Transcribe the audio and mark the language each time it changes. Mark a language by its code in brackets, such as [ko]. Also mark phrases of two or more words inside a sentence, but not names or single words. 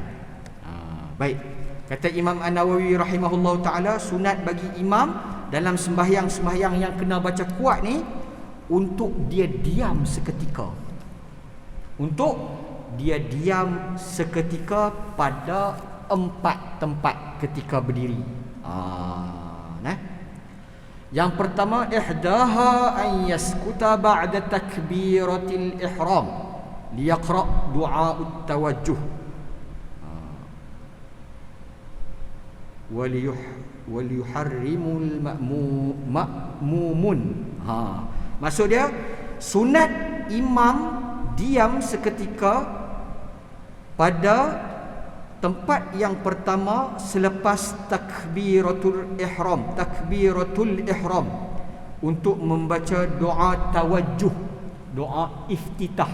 [ms] Baik, kata Imam An-Nawawi [ar] رحمه الله تعالى, [ms] sunat bagi imam dalam sembahyang-sembahyang yang kena baca kuat ni untuk dia diam seketika, pada 4 tempat ketika berdiri. Yang pertama, [ar] إحداها أن يسكت بعد تكبيرة الإحرام ليقرأ دعاء التوجه وليحرم المأمومون. [ms] Maksud dia sunat imam diam seketika pada tempat yang pertama selepas takbiratul ihram untuk membaca doa tawajjuh, doa iftitah.